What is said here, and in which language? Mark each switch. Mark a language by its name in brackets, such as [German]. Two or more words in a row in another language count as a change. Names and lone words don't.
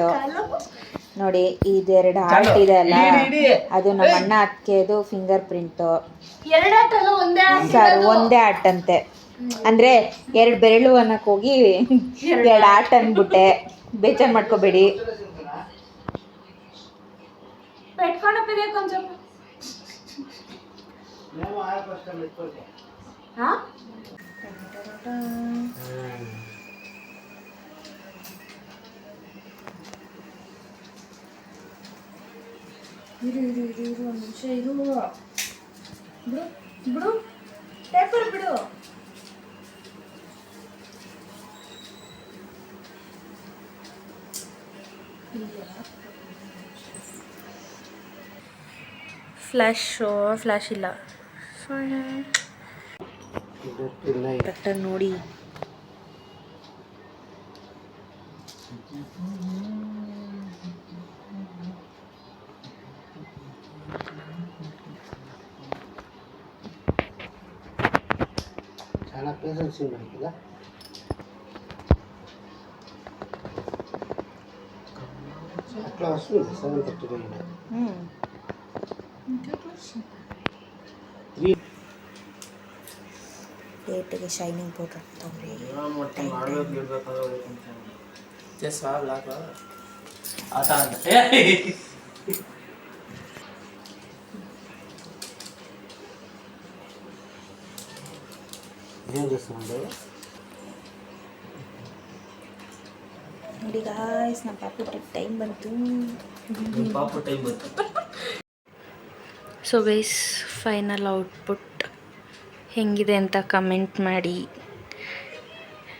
[Kannada] ನೋಡಿ ಇದೆರಡು ಹಾರ್ಟ್ ಇದೆ ಅಲ್ಲ, ಅದು ನಮ್ಮ ಅಣ್ಣ ಅತ್ತಿಗೆದು [English] finger print. [Kannada] ಸರ್ ಒಂದೇ ಆರ್ಟ್ ಅಂತೆ, ಅಂದ್ರೆ 2 ಬೆರಳು ಅನ್ನಕ್ ಹೋಗಿ 2 ಆರ್ಟ್ ಅಂದ್ಬಿಟ್ಟೆ. ಬೇಜಾರು ಮಾಡ್ಕೋಬೇಡಿ. [Telugu] పెట్టుకోండి కొంచెం. [Kannada] ಇರು ಒಂದು ನಿಮಿಷ ಇರು. ಬಿಡು ಪೇಪರ್ ಬಿಡು. ಫ್ಲ್ಯಾಶ್ ಇಲ್ಲ ಕರೆಕ್ಟಾಗಿ ನೋಡಿ. [Telugu] చాలా పేషెన్స్ ఉన్నాయి కదా. అట్లా వస్తుంది 7:39. [Kannada] ಪ್ಲೇಟಿಗೆ [English] shining powder [Kannada] ಹಾಕ್ತವ್ರಿ. ಆಟ ಅಂತ [Telugu] ఏం చేస్తున్నాడు [Kannada] ನೋಡಿ ಗಾಯ್ಸ್, ನಮ್ಮ ಪಾಪು ಟೈಮ್ ಬಂತು. ಪಾಪು ಟೈಮ್ ಬಂತು. [English] so guys, final output [Kannada] ಹೆಂಗಿದೆ ಅಂತ ಕಮೆಂಟ್ ಮಾಡಿ.